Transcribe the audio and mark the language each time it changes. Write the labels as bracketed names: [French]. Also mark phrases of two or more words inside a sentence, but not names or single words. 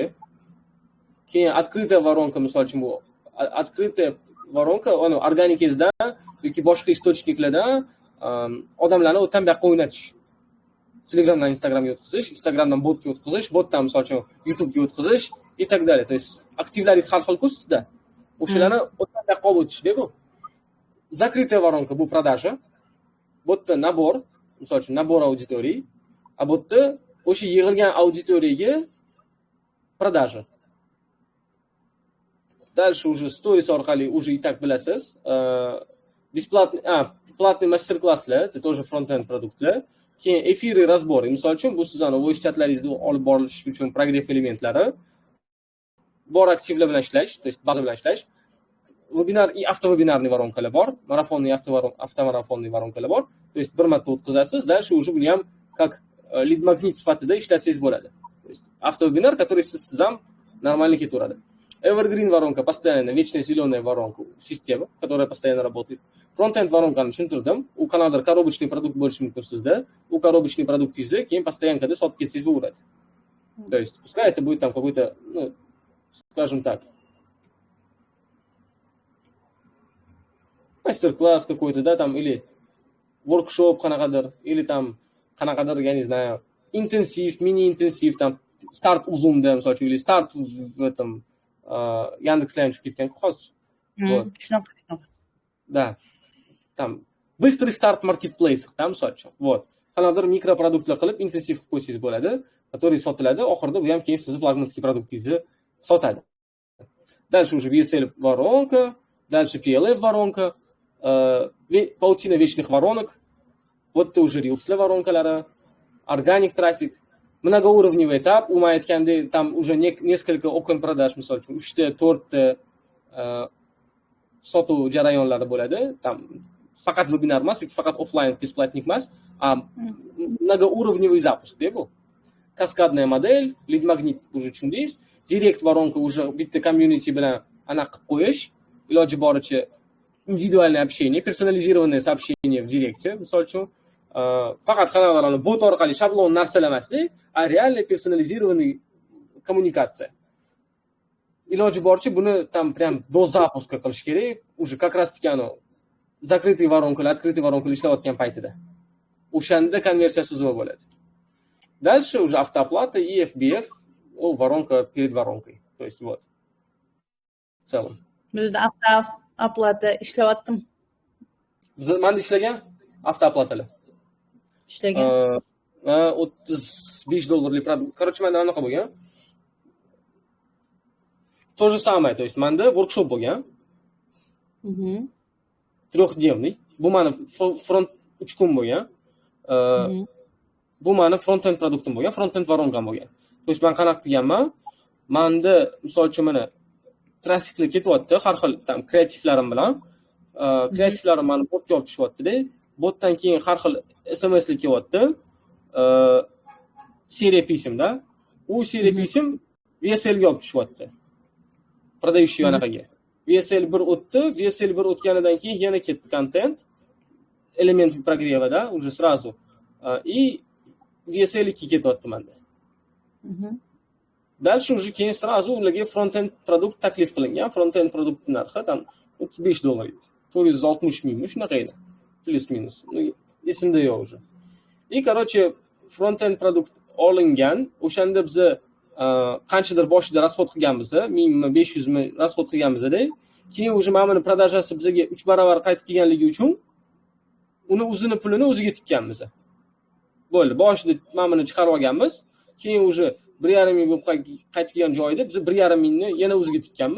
[Uzbek] Keyin [Russian] открытая воронка, [Uzbek] misol uchun bu [Russian] открытая воронка, [Uzbek] organikingizdan yoki boshqa источникlardan odamlarni o'tdan bu yoqqa o'ynatish. Telegramdan Instagramga o'tkazish, Instagramdan botga o'tkazish, botdan misol uchun YouTube'ga o'tkazish [Russian] и так далее. То есть [Uzbek] aktivlaringiz har xil-ku sizda. O'shalarni o'tdan taqqa olib o'tishda bu. [Russian] Закрытая воронка [Uzbek] bu продажа. Bu yerda nabor, misol uchun nabor auditoriy, a bu yerda o'sha yig'ilgan auditoriyaga продажа. [Russian] Дальше уже [Uzbek] stories orqali [Russian] уже и так [Uzbek] bilasiz. [Russian] Бесплатный, платный mastер-klasslar, это тоже front-end produktlar. [Uzbek] Keyin efirli разбор. Misol uchun bu sizlarning voice chatlaringizni olib borilish uchun progress elementlari. Bor aktivlar bilan ishlash, то есть baza bilan ishlash. Webinar [Russian] и автовебинарный [Uzbek] воронкалар bor, marafonli avtomarafonli воронкалар bor. [Russian] То есть [Uzbek] bir marta o'tkazasiz, [Russian] дальше уже [Uzbek] buni ham как [English] lead magnet [Uzbek] sifatida ishlatsangiz bo'ladi. [Russian] То есть автовебинар, который [Uzbek] siz ham [Russian] нормально ketaveradi. Evergreen воронка, постоянно, вечная зеленая воронка, система, которая постоянно работает. [Uzbek] Frontend воронкani tushuntirdim. U qanaqadir коробочный produkt bo'lishi mumkin sizda. U коробочный produktingizni keyin постоянкада sotib ketsangiz bo'laveradi. [Russian] То есть пускай это будет там какой-то, ну, скажем так, мастер-класс какой-то, да, там, или воркшоп qanaqadir, или там qanaqadir, я не знаю, интенсив, мини-интенсив, там, старт у Zoom'da, [Uzbek] misol uchun, [Russian] или старт в этом Яндекс.Лайн [Uzbek] chiqib ketgan hozir. [Russian] Вот. Shunaqa. Да. Там быстрый старт marketplace, там [Uzbek] misol uchun. [Russian] Вот. [Uzbek] Qanaqadir mikroproduktlar qilib intensiv qilib qo'ysangiz bo'ladi, который sotiladi, oxirida bu ham keyin sizni flagmanskiy produktingizni sotadi. [Russian] Дальше уже VSL воронка, дальше PLF воронка, паутина вечных воронок. Вот это уже Reels воронкалari, organic трафик, многоуровневый этап, [Uzbek] u men aytgandek, [Russian] там уже несколько окон продаж, [Uzbek] misol uchun 3 ta, 4 ta sotuv jarayonlari bo'ladi. Там faqat webinar emas, faqat offline бесплатник emas, [Russian] многоуровневый запуск, [Uzbek] bu. [Russian] Kaskadная модель, [English] lead magnet [Uzbek] уже tushundingiz. Direct [Russian] воронка уже [Uzbek] bitta community bilan anaqa qilib qo'yish, iloji boricha [Russian] индивидуальное общение, персонализированное сообщение в директе, [Uzbek] misol uchun faqat qanaqadir bot orqali shablon narsalar emasda, a [Russian] реально персонализированный [Uzbek] kommunikatsiya. Iloji boricha buni [Russian] там прям до запуска [Uzbek] qilish kerak, [Russian] уже как раз таки закрытый воронкаlar, открытый воронкаlar [Uzbek] ishlayotgan paytida. O'shanda konversiyasi zo'r bo'ladi. [Russian] Дальше уже автооплата и FBF, воронка перед воронкой. То есть вот. В целом. [Uzbek] Bizda автооплата ishlayaptim. Manda ishlagan автооплатаlar. Ishlagan. $35 produkt. Короче, manda anaqa bo'lgan. [Russian] То же самое, то есть [Uzbek] manda workshop bo'lgan. [Russian] Трехдневный. [Uzbek] Bu mani front 3 kun bo'lgan. Bu mani front-end produktim bo'lgan, front-end varonkam bo'lgan. То есть men qanaqa qilganman? Menda misol uchun mana trafiklar ketyapti, har xil tam kreativlarim bilan. Kreativlarim mani botga olib tushyapti-da. Botdan keyin har xil SMSlar kelyapti. Seriya pismda. U seriya pism VSL ga olib tushyapti. Продающий anaqaga. VSL 1 o'tdi, VSL 1 o'tganidan keyin yana ketdi content. Element [Russian] прогрева, уже сразу. И [Uzbek] VSL 2 ketyapti menda. [Russian] Дальше уже [Uzbek] keyin сразу ularga front-end produkt taklif qilingan. Front-end produkt narxi там $35 edi. 460 mingmi shunaqa edi. Plus-minus. Esimda yo'q [Russian] уже. И короче, [Uzbek] front-end produkt olingan. O'shanda biz qanchadir boshida расход qilganmiz, 1000-500 ming расход qilganmiz-da. Keyin уже mana buni продажasi bizga 3 barobar qaytib kelganligi uchun uni o'zini pulini o'ziga tikkanmiz. Bo'ldi. Boshida mana buni chiqarib olganmiz. Keyin уже 1,5 ming bo'lib qaytib kelgan joyida biz 1,5 mingni yana o'ziga tikkanmiz.